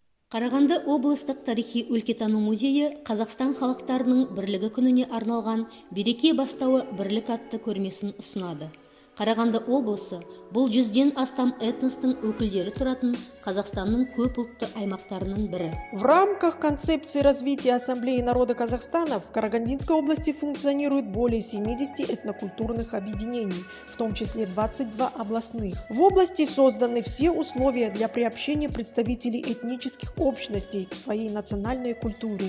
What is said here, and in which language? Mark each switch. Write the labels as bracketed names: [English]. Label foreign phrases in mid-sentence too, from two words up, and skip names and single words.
[Kazakh] Қарағанды облыстық тарихи-өлкетану музейі Қазақстан халықтарының бірлігі күніне арналған «Береке бастауы бірлік» атты көрмесін ұсынады. Қарағанды облысы бұл 100-ден астам этностың өкілдері тұратын Қазақстанның көп ұлтты аймақтарының бірі. [Russian] В рамках концепции развития Ассамблеи народа Казахстана в Карагандинской области функционирует более 70 этнокультурных объединений, в том числе 22 областных. В области созданы все условия для приобщения представителей этнических общностей к своей национальной культуре.